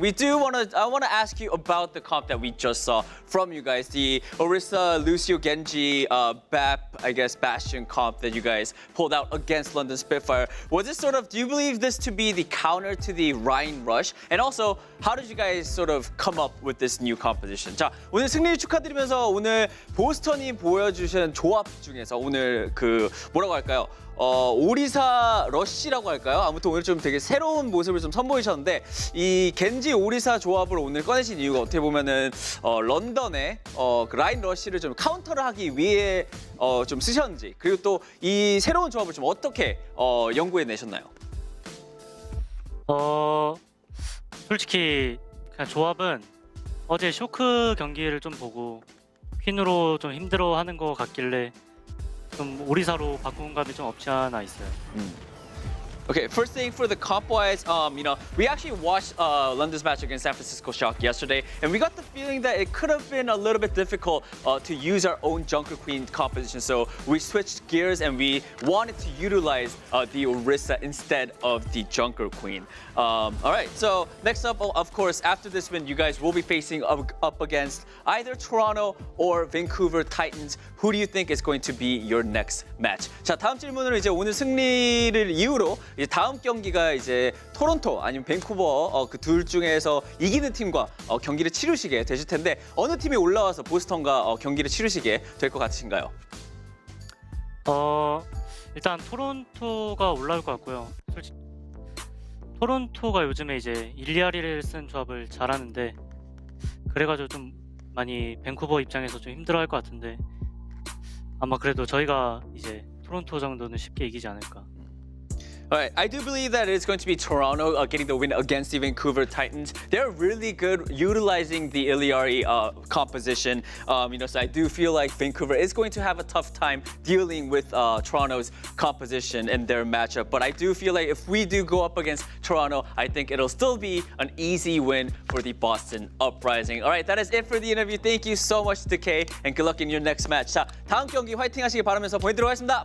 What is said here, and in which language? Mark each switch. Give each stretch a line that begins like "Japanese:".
English: I want to ask you about the comp that we just saw from you guys. The Orisa, Lucio, Genji, BAP, I guess, Bastion comp that you guys pulled out against London Spitfire. Was this do you believe this to be the counter to the Rhine Rush? And also, how did you guys come up with this new composition?
Korean: 자, 오늘 승리 축하드리면서 오늘 보스턴이 보여주신 조합 중에서 오늘 뭐라고 할까요? 오리사 러쉬라고 할까요? 아무튼 오늘 좀 되게 새로운 모습을 좀 선보이셨는데 이 겐지 오리사 조합을 오늘 꺼내신 이유가 어떻게 보면은 런던의 그 라인 러쉬를 좀 카운터를 하기 위해 좀 쓰셨는지, 그리고 또 이 새로운 조합을 좀 어떻게 연구해 내셨나요? 솔직히 그냥 조합은 어제 쇼크 경기를 좀 보고 퀸으로 좀 힘들어하는 것 같길래 좀 오리사로 바꾼 감이 좀 없지 않아 있어요.
English: Okay, first thing for the comp-wise, we actually watched London's match against San Francisco Shock yesterday, and we got the feeling that it could have been a little bit difficult to use our own Junker Queen composition. So we switched gears and we wanted to utilize the Orisa instead of the Junker Queen. All right, so next up, of course, after this win, you guys will be facing up against either Toronto or Vancouver Titans. Who do you think is going to be your next match?
Korean: 자, 다음 질문으로 이제 오늘 승리를 이유로 이제 다음 경기가 이제 토론토 아니면 밴쿠버 그 둘 중에서 이기는 팀과 경기를 치르시게 되실 텐데 어느 팀이 올라와서 보스턴과 경기를 치르시게 될 것 같으신가요? 일단 토론토가 올라올 것 같고요. 솔직히 토론토가 요즘에 이제 일리아리를 쓴 조합을 잘하는데 그래가지고 좀 많이 밴쿠버 입장에서 좀 힘들어할 것 같은데 아마 그래도 저희가 이제 토론토 정도는 쉽게 이기지 않을까.
English: All right, I do believe that it's going to be Toronto getting the win against the Vancouver Titans. They're really good utilizing the Iliari composition. So I do feel like Vancouver is going to have a tough time dealing with Toronto's composition in their matchup. But I do feel like if we do go up against Toronto, I think it'll still be an easy win for the Boston Uprising. All right, that is it for the interview. Thank you so much, Decay, and good luck in your next match.
Korean: 자, 다음 경기 화이팅 하시길 바라면서 보내드리도록 하겠습니다.